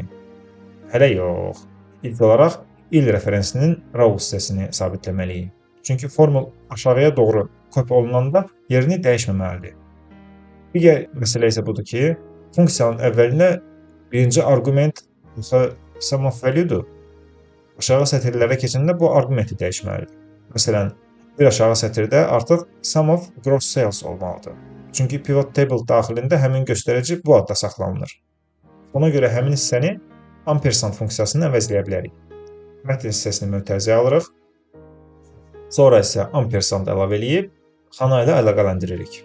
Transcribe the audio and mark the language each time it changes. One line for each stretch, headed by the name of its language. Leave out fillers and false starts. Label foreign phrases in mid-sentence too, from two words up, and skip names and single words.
Azerbaijani: Hələ yox. İlk olaraq il referensinin raw hissəsini sabitləməliyik. Çünki formul aşağıya doğru kopya olunanda yerini dəyişməməlidir. Digər məsələ isə budur ki, funksiyanın əvvəlinə birinci arqument
English: sum of value-
Azerbaijani: dur. Aşağı sətirlərə keçəndə bu arqumenti dəyişməlidir. Məsələn, bir aşağı sətirdə artıq
English: sum of gross sales
Azerbaijani: olmalıdır. Çünki
English: pivot table
Azerbaijani: daxilində həmin göstərici bu adda saxlanılır. Ona görə həmin hissəni ampersand funksiyasını əvəzləyə bilərik. Mətn hissəsini mötərizəyə alırıq. Sonra isə ampersand əlavə edib xana ilə əlaqələndiririk.